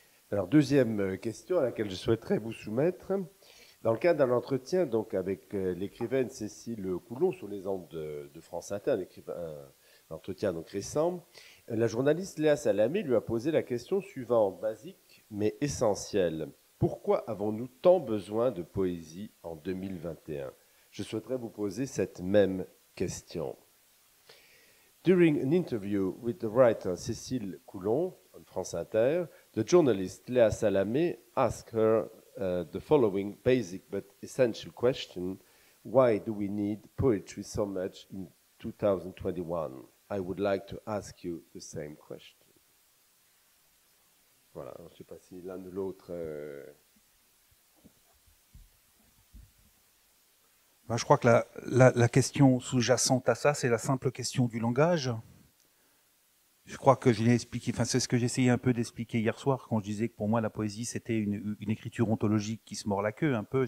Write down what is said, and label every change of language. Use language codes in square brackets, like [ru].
[fr] Alors, deuxième question à laquelle je souhaiterais vous soumettre. Dans le cadre d'un entretien donc, avec l'écrivaine Cécile Coulon sur les ondes de France Inter, un entretien donc récent, la journaliste Léa Salamé lui a posé la question suivante, basique mais essentielle. Pourquoi avons-nous tant besoin de poésie en 2021 ? Je souhaiterais vous poser cette même question. [en] During an interview with the writer Cécile Coulon on France Inter, the journalist Léa Salamé asked her the following basic but essential question: why do we need poetry so much in 2021? I would like to ask you the same question. [fr] Voilà, je ne sais pas si l'un ou l'autre... Ben, je crois que la question sous-jacente à ça, c'est la simple question du langage. Je crois que je l'ai expliqué, enfin c'est ce que j'essayais un peu d'expliquer hier soir quand je disais que pour moi la poésie c'était une écriture ontologique qui se mord la queue un peu.